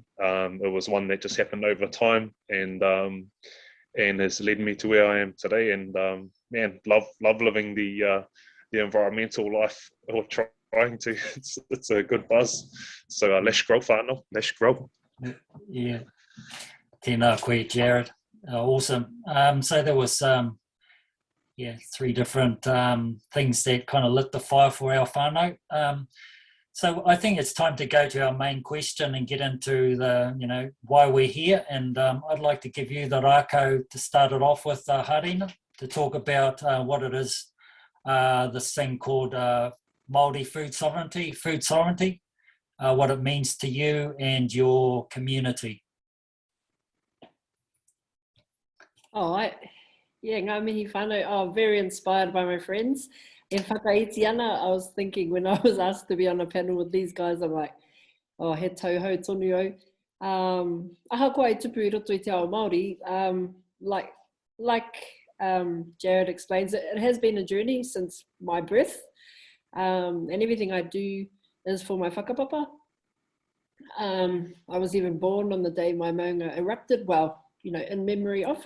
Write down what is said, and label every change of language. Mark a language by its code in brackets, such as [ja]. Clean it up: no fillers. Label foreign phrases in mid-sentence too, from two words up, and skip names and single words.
[en] It was one that just happened over time, and has led me to where I am today. And man, love living the environmental life, or trying to. It's a good buzz. So let's grow, whānau. Let's grow. Yeah, [mi] tēnā koe, Jared. [en] Awesome. So there was three different things that kind of lit the fire for our whānau. So I think it's time to go to our main question and get into the, you know, why we're here. And I'd like to give you the rākau to start it off with, Harina, to talk about what it is, this thing called Māori Food Sovereignty, what it means to you and your community. Yeah, [mi] ngā mihi whānau, [en] very inspired by my friends. [mi] E whakaiti ana, [en] I was thinking when I was asked to be on a panel with these guys, I'm like, [mi] he tauhou tonu au. Aha koa I tupu I roto I te ao Māori, [en] like Jared explains, it has been a journey since my birth, and everything I do is for my whakapapa. I was even born on the day my maunga erupted, well, you know, in memory of.